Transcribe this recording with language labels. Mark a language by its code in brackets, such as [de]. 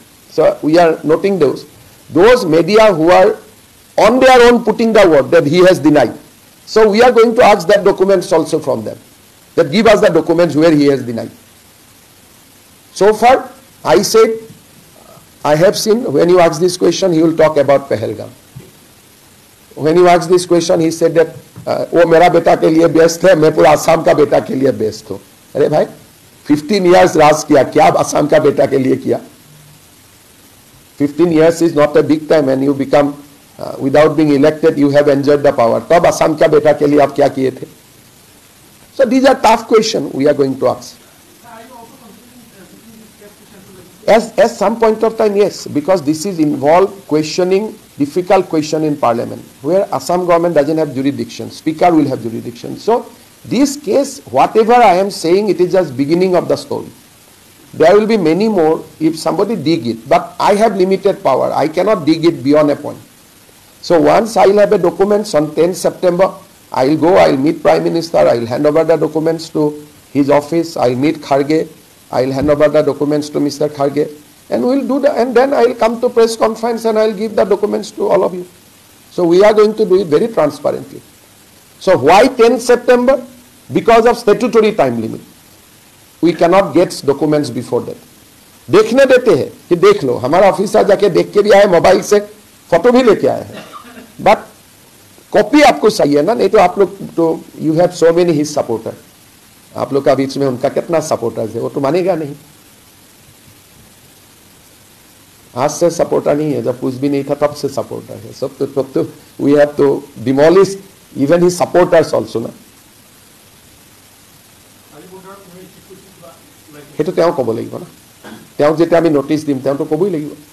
[en] So we are noting those media who are on their own putting the word that he has denied. So we are going to ask that documents also from them, that give us the documents where he has denied. So far I said, I have seen when you ask this question, he will talk about Pahalgam. When you ask this question, he said that [hi] वो मेरा बेटा के लिए best है, मैं पूरा आसाम का बेटा के लिए बेस्ट हूँ. अरे भाई 15 years राज किया, क्या आसाम का बेटा के लिए किया? [en] 15 years is not a big time, and you become without being elected, you have enjoyed the power. [hi] तब आसाम का बेटा के लिए आप क्या किए थे? [en] So these are tough questions we are going to ask. As some point of time, yes, because this is involved questioning, difficult question in parliament, where Assam government doesn't have jurisdiction, speaker will have jurisdiction. So this case, whatever I am saying, it is just beginning of the story. There will be many more if somebody dig it, but I have limited power. I cannot dig it beyond a point. So once I will have a documents on 10 September, I will go, I will meet Prime Minister, I will hand over the documents to his office, I will meet Kharge, I will hand over the documents to Mr. Kharge, and we will do that, and then I will come to press conference and I will give the documents to all of you. So we are going to do it very transparently. So why 10 September? Because of statutory time limit. We cannot get documents before that. [hi] देखने देते हैं कि देख लो, हमारा officer जाके देख के भी आए, मोबाइल से फोटो भी लेके आए हैं, बट कॉपी आपको चाहिए ना, नहीं तो आप लोग तो [en] you have so many his supporter, [hi] आप लोग का बीच में उनका कितना सपोर्टर्स है, वो तो मानेगा नहीं. आज से सपोर्टर नहीं है, जब कुछ भी नहीं था तब से सपोर्टर है. सब तो [en] we have to demolish even his supporters also [hi] ना. [as] সেইটো তেওঁ ক'ব লাগিব না, তেওঁ যেতিয়া আমি নোটিছ দিম তেওঁতো ক'বই লাগিব.